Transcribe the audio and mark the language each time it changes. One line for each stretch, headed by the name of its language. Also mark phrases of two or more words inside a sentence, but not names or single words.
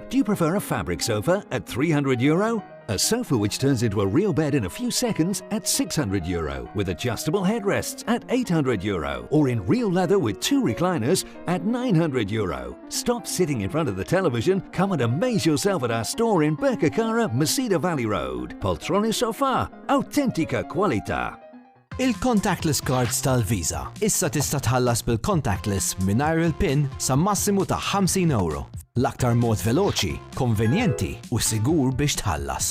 English: Do you prefer a fabric sofa at €300? A sofa which turns into a real bed in a few seconds at €600, with adjustable headrests at €800, or in real leather with 2 recliners at €900. Stop sitting in front of the television, come and amaze yourself at our store in Birkirkara, Masida Valley Road.
Italian: Poltrona Sofa, autentica qualità.
Maltese: Il-
English: contactless cards
Maltese: tal-Visa. Issa tista' tħallas bil-contactless mingħajr il-PIN sa massimu ta' €50. L-aktar mod veloċi, konvenjenti u sigur biex tħallas.